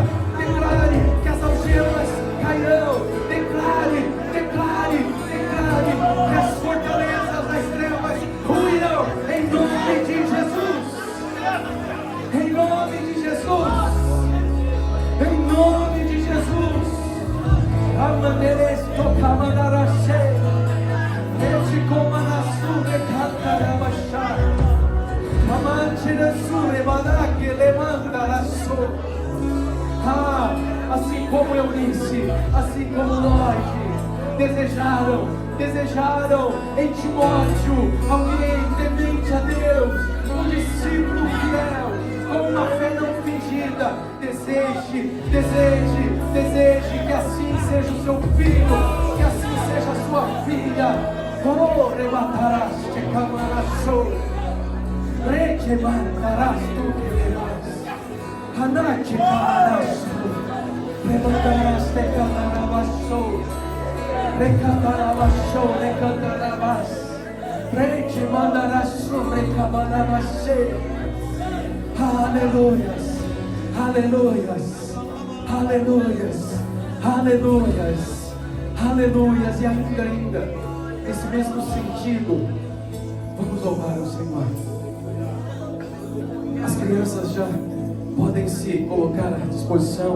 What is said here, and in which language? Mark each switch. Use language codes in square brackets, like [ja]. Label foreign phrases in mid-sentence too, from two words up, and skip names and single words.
[pt] Declare que as algemas cairão. Declare que as fortalezas das trevas ruirão em nome de Jesus. Em nome de Jesus. Em nome de Jesus. Amaneres tocamanarashe. Esse comanasu de cantarabachar. Amantira sure badaque lemantarassu. Assim como Eunice, assim como nós desejaram em Timóteo alguém temente a Deus, um discípulo fiel, uma fé não fingida. Deseje que assim seja o seu filho, que assim seja a sua filha. Oh, rebatarás, te camarás, requemandarás tu que levarás, hanache camarás, levantarás, te camarás, recatarás, recatarás, requemandarás, recamarás. Aleluias, aleluias, aleluias, aleluias, aleluias. E ainda, nesse mesmo sentido, vamos louvar o Senhor. As crianças já podem se colocar à disposição.